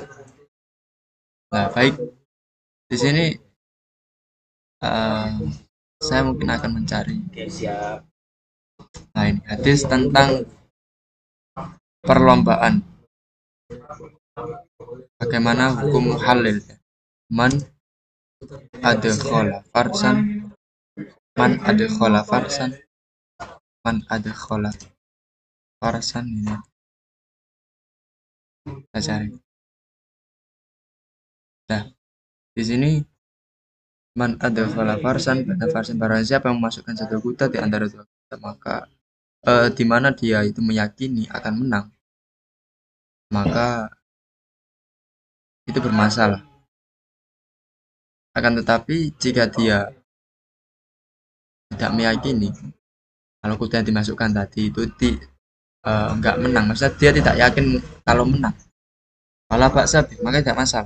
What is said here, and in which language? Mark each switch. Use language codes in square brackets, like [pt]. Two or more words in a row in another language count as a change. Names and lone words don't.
[id] Nah, baik. Di sini saya mungkin akan mencari. Nah, ini hadis tentang perlombaan. Bagaimana hukum halil? [ar] من أدخل فرسا، من أدخل فرسا، من أدخل فرسا ini. [id] Kita cari. Nah, di sini [ar] من أدخل فرسا, [id] pada farsan barang siapa yang memasukkan satu kuda di antara dua kuda, maka di mana dia itu meyakini akan menang, maka itu bermasalah. Akan tetapi jika dia tidak meyakini kalau kuda yang dimasukkan tadi itu enggak menang, maksudnya dia tidak yakin kalau menang, malah baksa, maka tidak masalah.